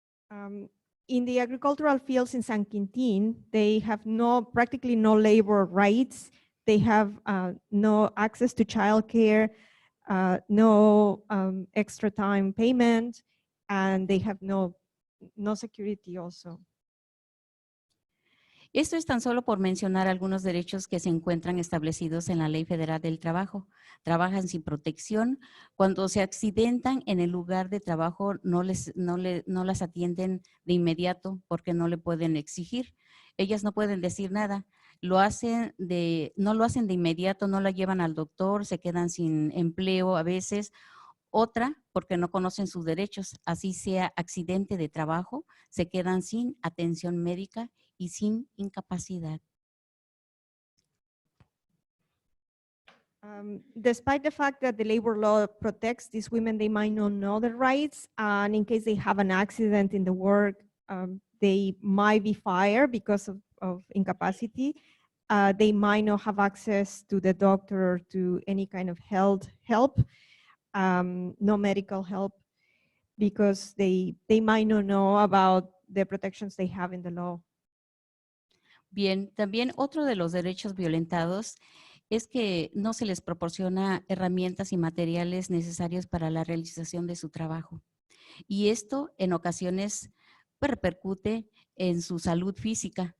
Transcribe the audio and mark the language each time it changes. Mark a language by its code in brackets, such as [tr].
[en] In the agricultural fields in San Quintín, they have practically no labor rights. They have no access to childcare, no extra time payment, and they have no security also. [es] Esto es tan solo por mencionar algunos derechos que se encuentran establecidos en la Ley Federal del Trabajo. Trabajan sin protección. Cuando se accidentan en el lugar de trabajo, no las atienden de inmediato porque no le pueden exigir. Ellas no pueden decir nada. No lo hacen de inmediato, no la llevan al doctor, se quedan sin empleo a veces. Otra, porque no conocen sus derechos, así sea accidente de trabajo, se quedan sin atención médica y sin incapacidad. [en] Despite the fact that the labor law protects these women, they might not know their rights, and in case they have an accident in the work, they might be fired because of incapacity. They might not have access to the doctor or to any kind of health help, no medical help, because they might not know about the protections they have in the law. [es] Bien, también otro de los derechos violentados es que no se les proporciona herramientas y materiales necesarios para la realización de su trabajo. Y esto en ocasiones repercute en su salud física.